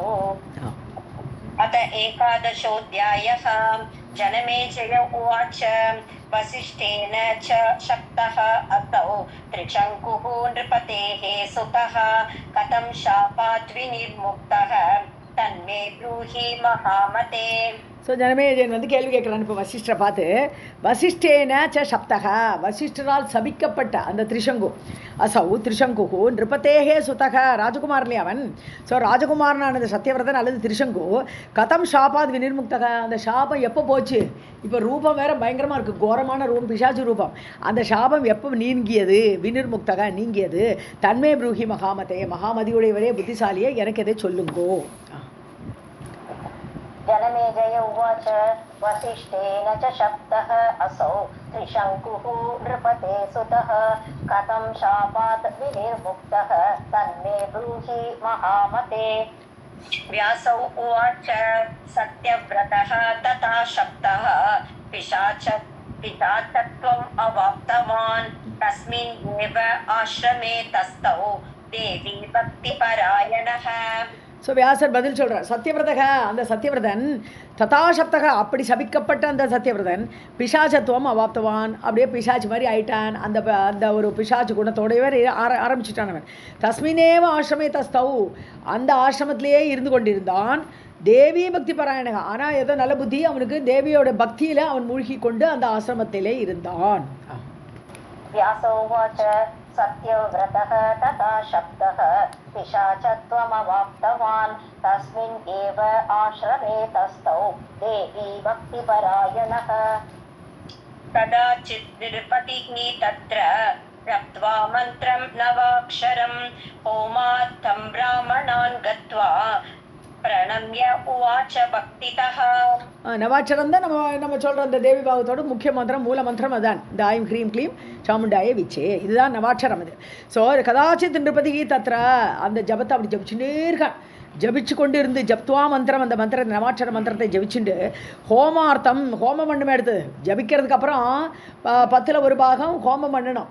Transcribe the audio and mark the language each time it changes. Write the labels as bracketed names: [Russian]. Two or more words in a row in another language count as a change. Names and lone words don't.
[Sanskrit] अत एकादशोऽध्यायः. जनमेजय उवाच वसिष्ठेन च शक्तः असौ त्रिशङ्कुः नृपतेः सुतः कथं शापात् विनिर्मुक्तः तन्मे ब्रूहि महामते. [Tamil] ஸோ ஜனமேஜயன் வந்து கேள்வி கேட்குறான் இப்போ வசிஷ்டரை பார்த்து. [Sanskrit] वसिष्ठेन च शप्तः, [Tamil] வசிஷ்டரால் சபிக்கப்பட்ட அந்த திரிசங்கு, [Sanskrit] असौ त्रिशङ्कुः नृपतेः सुतः, [Tamil] ராஜகுமார் இல்லையா அவன். ஸோ ராஜகுமாரனான அந்த சத்யவிரதன் அல்லது திரிசங்கு [Sanskrit] कथं शापात् विनिर्मुक्तः, [Tamil] அந்த சாபம் எப்போ போச்சு? இப்போ ரூபம் வேற பயங்கரமாக இருக்குது, கோரமான ரூபம், பிசாசு ரூபம். அந்த சாபம் எப்போ நீங்கியது? வினிர்முக்தக நீங்கியது. [Sanskrit] तन्मे ब्रूहि महामते, [Tamil] மகாமதியுடையவரே புத்திசாலியே எனக்கு எதை சொல்லுங்கோ. [Sanskrit] जनमेजय उवाच वसिष्ठेन च शब्दः असौ त्रिशङ्कुः नृपते सुतः कथं शापात् विनिर्मुक्तः तन्मे ब्रूहि महामते। व्यासौ उवाच सत्यव्रतः तथा शब्दः पिशाचत्वम् अवाप्तवान् तस्मिन् एव आश्रमे तस्थौ देवी भक्तिपरायणः। [Tamil] ஸோ வியாசர் பதில் சொல்கிறார். சத்யவிரதக, அந்த சத்யவிரதன் [Sanskrit] तथा शप्तः, [Tamil] அப்படி சபிக்கப்பட்ட அந்த சத்யவிரதன் [Sanskrit] पिशाचत्वम् अवाप्तवान्, [Tamil] அப்படியே பிசாச்சு மாதிரி ஆயிட்டான். அந்த அந்த ஒரு பிசாச்சு குணத்தோடையவர் ஆரம்பிச்சுட்டான் அவன். [Sanskrit] तस्मिन्नेव आश्रमे तस्थौ, [Tamil] அந்த ஆசிரமத்திலேயே இருந்து கொண்டிருந்தான். [Sanskrit] देवी भक्ति परायणः, [Tamil] ஆனால் ஏதோ நல்ல புத்தி அவனுக்கு, தேவியோட பக்தியில் அவன் மூழ்கி கொண்டு அந்த ஆசிரமத்திலே இருந்தான். [Sanskrit] सत्यव्रतः तथा शब्दः पिशाचत्वमवाप्तवान् तस्मिन् एव आश्रमे तस्थौ देवी भक्तिपरायणः। कदाचित् निरुपतिः तत्र जप्त्वा मन्त्रं नवाक्षरं होमार्थं ब्राह्मणान् गत्वा प्रणम्य उवाच भक्तितः. [Tamil] நவாட்சரம் தான் நம்ம சொல்கிற அந்த தேவி பாவத்தோட முக்கிய மந்திரம், மூல மந்திரம் அதான். இந்த [Sanskrit] ऐं ह्रीं क्लीं चामुण्डायै विच्चे, [Tamil] இதுதான் நவாட்சரம் இது. ஸோ [Sanskrit] कदाचित् नृपतिः तत्र, [Tamil] அந்த ஜபத்தை அப்படி ஜபிச்சுட்டே இருக்கான். ஜபிச்சு கொண்டு இருந்து [Sanskrit] जप्त्वा मन्त्रं, [Tamil] அந்த மந்திரத்தை நவாட்சர மந்திரத்தை ஜபிச்சுண்டு ஹோமார்த்தம், ஹோமம் பண்ணணும் எடுத்து ஜபிக்கிறதுக்கு அப்புறம் 10ல் 1 பாகம் ஹோமம் பண்ணணும்.